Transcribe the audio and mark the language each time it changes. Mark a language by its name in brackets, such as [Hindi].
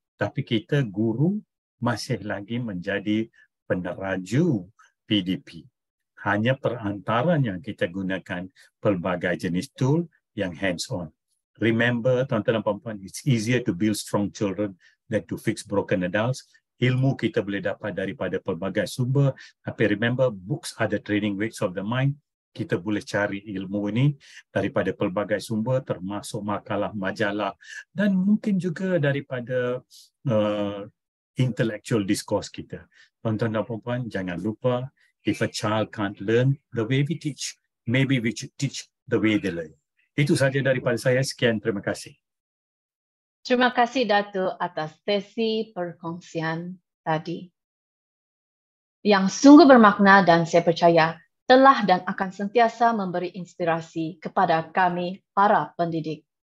[Malay] Tapi kita guru masih lagi menjadi peneraju PDP. Hanya perantaranya kita gunakan pelbagai jenis tool yang hands-on. [English] Remember, [Malay] tuan-tuan dan puan-puan, [English] it's easier to build strong children than to fix broken adults. [Malay] Ilmu kita boleh dapat daripada pelbagai sumber. Tapi [English] remember, books are the training weights of the mind. [Malay] Kita boleh cari ilmu ini daripada pelbagai sumber, termasuk makalah, majalah, dan mungkin juga daripada [English] intellectual discourse [Malay] kita. Tuan-tuan dan puan-puan, jangan lupa, [English] if a child can't learn the way we teach, maybe we should teach the way they learn. [Malay] Itu saja daripada saya. Sekian, terima kasih. Terima kasih Datuk atas sesi perkongsian tadi yang sungguh bermakna, dan saya percaya telah dan akan sentiasa memberi inspirasi kepada kami para pendidik.